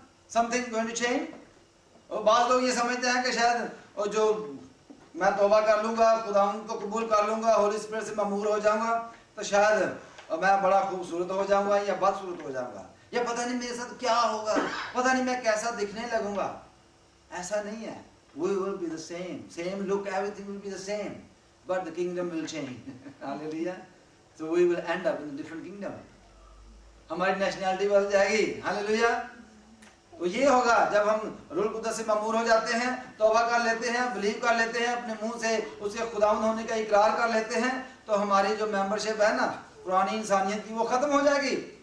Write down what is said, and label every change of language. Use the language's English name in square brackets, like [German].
[English] Something going to change. [Hindi] और बात लोग ये समझते हैं कि शायद और जो मैं तौबा कर लूंगा, खुदावंद को कबूल कर लूंगा, होली स्पिरिट से ममूर हो जाऊंगा, तो शायद मैं बड़ा खूबसूरत हो जाऊंगा या बदसूरत हो जाऊंगा, या पता नहीं मेरे साथ क्या होगा, पता नहीं मैं कैसा दिखने लगूंगा। ऐसा नहीं है। [English] We will be the same look, everything will be the same, but the kingdom will change. Hallelujah. So we will end up in a different kingdom. [Hindi] हमारी नेशनैलिटी बदल जाएगी। हालेलुया। तो ये होगा जब हम रूह कुद्दस से ममूर हो जाते हैं, तौबा कर लेते हैं, बिलीव कर लेते हैं, अपने मुंह से उसके खुदावंद होने का इकरार कर लेते हैं, तो हमारी जो मेंबरशिप है ना पुरानी इंसानियत की, वो खत्म हो जाएगी।